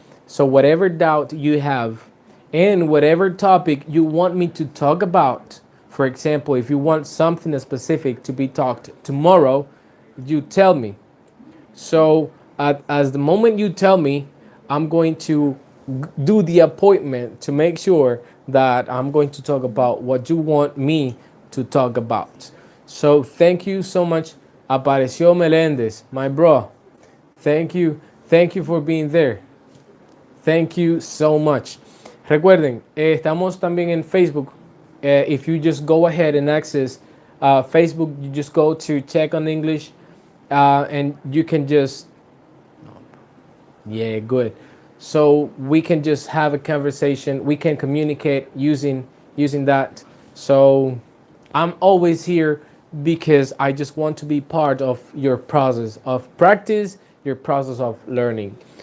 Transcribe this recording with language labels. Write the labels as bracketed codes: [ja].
[en] So whatever doubt you have and whatever topic you want me to talk about, for example, if you want something specific to be talked tomorrow, you tell me. So as the moment you tell me, I'm going to do the appointment to make sure that I'm going to talk about what you want me to talk about. So thank you so much, Apareció Melendez, my bro. Thank you for being there. Thank you so much. [es] Recuerden, estamos también en Facebook. [en] If you just go ahead and access Facebook, you just go to Check on English, and you can just, yeah, good. So we can just have a conversation. We can communicate using that. So I'm always here because I just want to be part of your process of practice, your process of learning.